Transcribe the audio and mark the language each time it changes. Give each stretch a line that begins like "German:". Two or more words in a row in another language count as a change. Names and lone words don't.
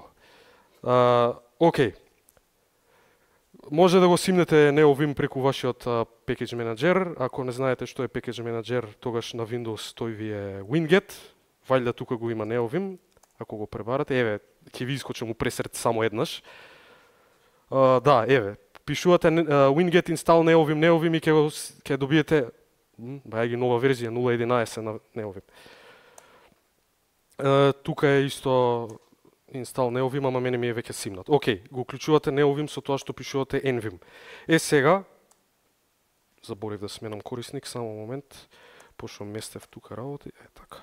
Macedonian: Океј. Може да го симнете Neovim преку вашиот
English: Package Manager.
Macedonian: Ако не знаете што е
English: Package Manager,
Macedonian: тогаш на Windows тој ви е Winget. Вајда тука го има Neovim. Ако го пребарате, еве, ќе ви искочи му пресред само еднаш. Да, еве, пишувате
English: winget install neovim
Macedonian: и ќе добиете бајаги нова верзија 0.11 на neovim. Тука е исто
English: install neovim,
Macedonian: ама мене ми е веќе симнат. Океј, го уклучувате neovim со тоа што пишувате nvim. Сега заборев да сменам корисник, само момент, пошто местев тука работи, така.